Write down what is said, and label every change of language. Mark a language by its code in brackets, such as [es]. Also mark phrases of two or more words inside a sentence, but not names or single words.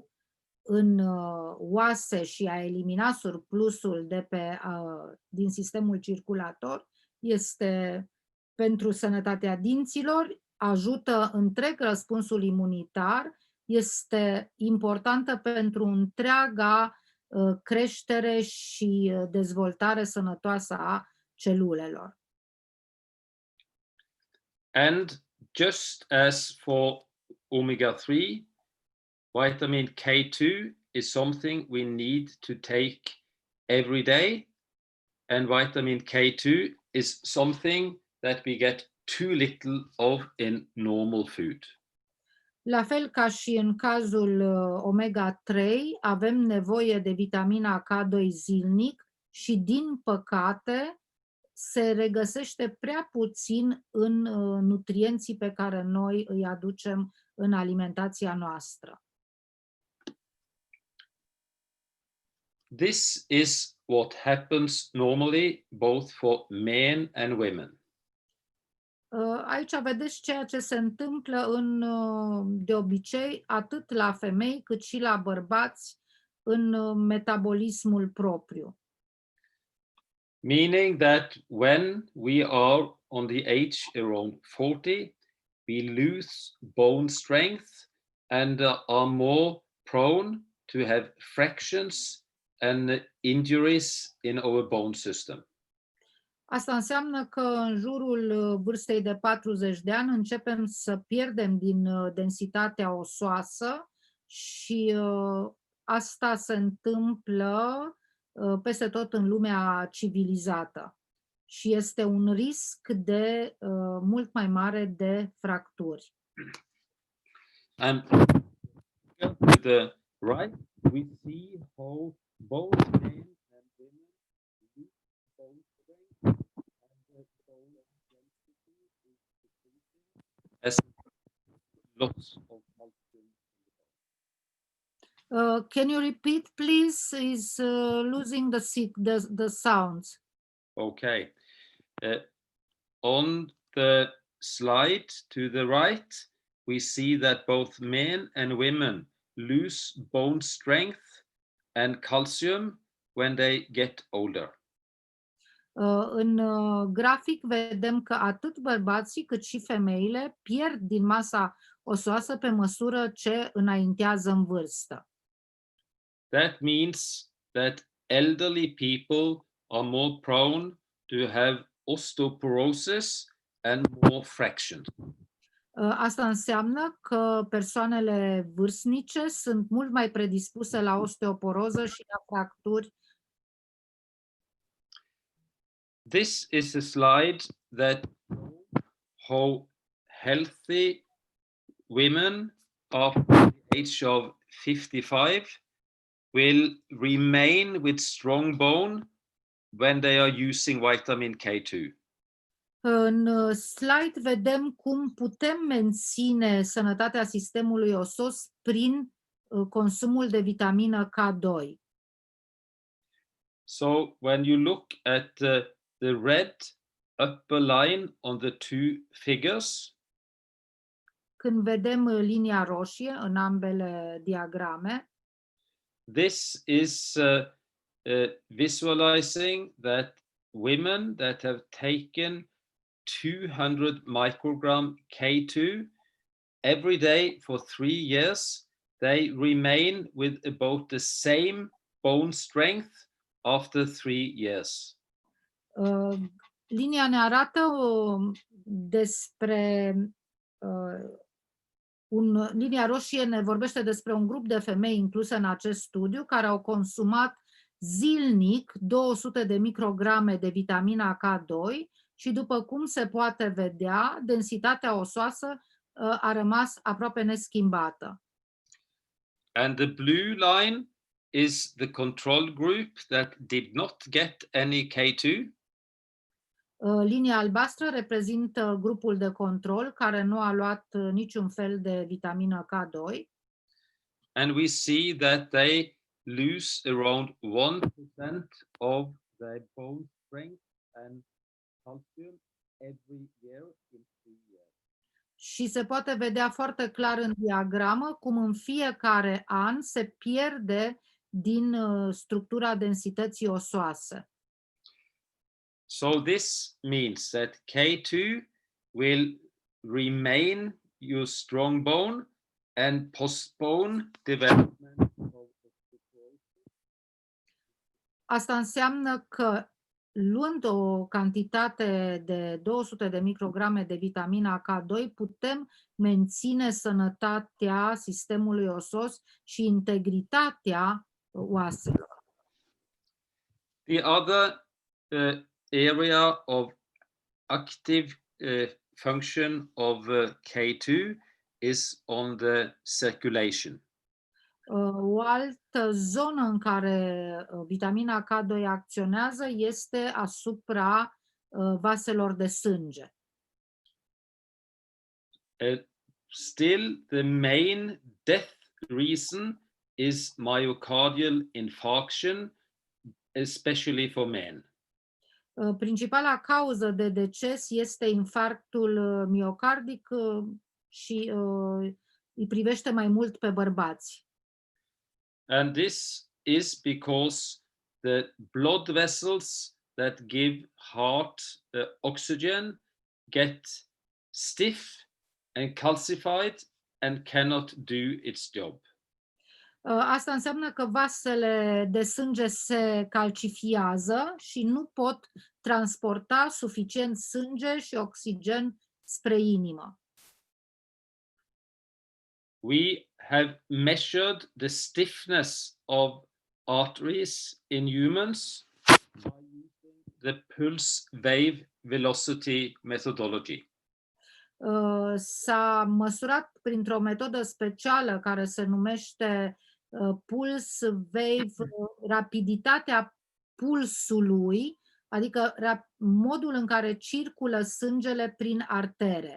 [ro] în oase și a elimina surplusul din sistemul circulator, este pentru sănătatea dinților, ajută întreg răspunsul imunitar, este importantă pentru întreaga creștere și dezvoltare sănătoasă a celulelor. [en] And just as for omega-3, vitamin K2 is something we need to take every day, and vitamin K2 is something that we get too little of in normal food. [ro] La fel ca și în cazul omega-3, avem nevoie de vitamina K2 zilnic și, din păcate, se regăsește prea puțin în nutrienții pe care noi îi aducem în alimentația noastră. [en] This is what happens normally both for men and women. [ro] Aici vedeți ceea ce se întâmplă de obicei atât la femei cât și la bărbați în metabolismul propriu. [en] Meaning that when we are on the age around 40, we lose bone strength and are more prone to have fractures and injuries in our bone system. [ro] Asta înseamnă că în jurul vârstei de 40 de ani începem să pierdem din densitatea osoasă și asta se întâmplă peste tot în lumea civilizată și este un risc de mult mai mare de fracturi. [en] And with the right, we see how both men and women lose bone strength and the bone density is decreasing as lots of calcium in the bone. Can you repeat, please? Is losing the sounds. Okay. On the slide to the right, we see that both men and women lose bone strength and calcium when they get older. [ro] În grafic vedem că atât bărbații cât și femeile pierd din masa osoasă pe măsură ce înaintează în vârstă. [en] That means that elderly people are more prone to have osteoporosis and more fractures. [ro] Asta înseamnă că persoanele vârstnice sunt mult mai predispuse la osteoporoză și la fracturi. [en] This is a slide that shows how healthy women after the age of 55 will remain with strong bone when they are using vitamin K2. [ro] În slide vedem cum putem menține sănătatea sistemului osos prin consumul de vitamină K2. [en] So when you look at the red upper line on the two figures, [ro] Când vedem linia roșie în ambele diagrame, [en] this is visualizing that women that have taken 200 microgram K2 every day for 3 years, they remain with about the same bone strength after 3 years. [ro] linia ne arată linia roșie ne vorbește despre un grup de femei incluse în acest studiu care au consumat zilnic 200 de micrograme de vitamina K2 și după cum se poate vedea, densitatea osoasă a rămas aproape neschimbată. [en] And the blue line is the control group that did not get any K2. [ro] Linia albastră reprezintă grupul de control care nu a luat niciun fel de vitamină K2. [en] And we see that they lose around 1% of their bone strength and calcium every year in 3 years. [ro] Și se poate vedea foarte clar în diagramă cum în fiecare an se pierde din structura densității osoase. [en] So this means that K2 will remain your strong bone and postpone development of osteoporosis. [ro] Asta înseamnă că luând o cantitate de 200 de micrograme de vitamina K2 putem menține sănătatea sistemului osos și integritatea oaselor. [en] The other area of active function of K2 is on the circulation. [ro] O altă zonă în care vitamina K2 acționează este asupra vaselor de sânge. [en] Still, the main death reason is myocardial infarction, especially for men. [ro] Principala cauză de deces este infarctul miocardic și îi privește mai mult pe bărbați. [en] And this is because the blood vessels that give heart oxygen get stiff and calcified and cannot do its job. [ro] Asta înseamnă că vasele de sânge se calcifiază și nu pot transporta suficient sânge și oxigen spre inimă. [en] We have measured the stiffness of arteries in humans by using the pulse wave velocity methodology. [ro] S-a măsurat printr-o metodă specială care se numește [en] pulse wave, [ro] rapiditatea pulsului, adică modul în care circulă sângele prin artere.